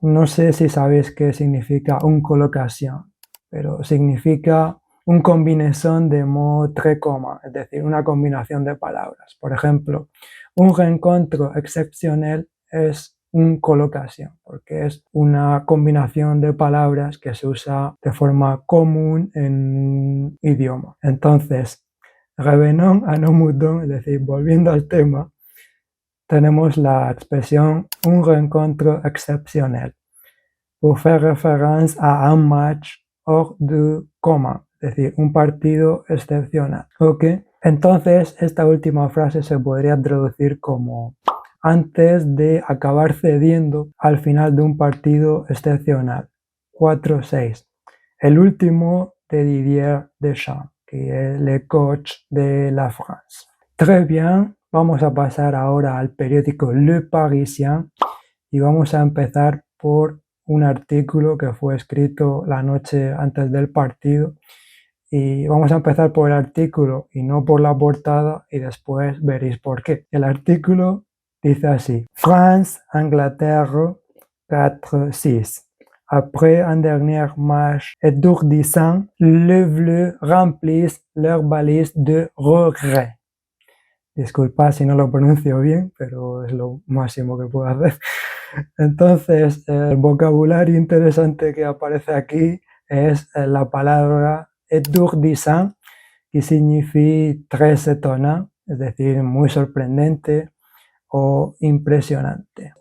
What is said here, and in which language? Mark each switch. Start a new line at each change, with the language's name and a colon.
Spanish: No sé si sabéis qué significa una colocación, pero significa una combinación de
French: mots très communs,
Spanish: es decir, una combinación de palabras. Por ejemplo,
French: un rencontre exceptionnel
Spanish: es una colocación, porque es una combinación de palabras que se usa de forma común en un idioma.
French: Entonces, revenons à nos moutons,
Spanish: es decir, volviendo al tema, tenemos la expresión
French: un rencontre exceptionnel pour faire référence à un match hors du commun,
Spanish: es decir, un partido excepcional. ¿Ok? Entonces, esta última frase se podría traducir como antes de acabar cediendo al final de un partido excepcional. 4-6. El último de Didier Deschamps, que es el coach de la France.
French: Très bien,
Spanish: vamos a pasar ahora al periódico Le Parisien y vamos a empezar por un artículo que fue escrito la noche antes del partido. Y vamos a empezar por el artículo y no por la portada y después veréis por qué. El artículo dice así: France-Angleterre 4-6.
French: Après un dernier match étourdissant, les Bleus remplissent leur balise de regret.
Spanish: Disculpa si no lo pronuncio bien, pero es lo máximo que puedo hacer. Entonces, el vocabulario interesante que aparece aquí es la palabra étourdissant, que significa
French: très étonnant,
Spanish: es decir, muy sorprendente o impresionante.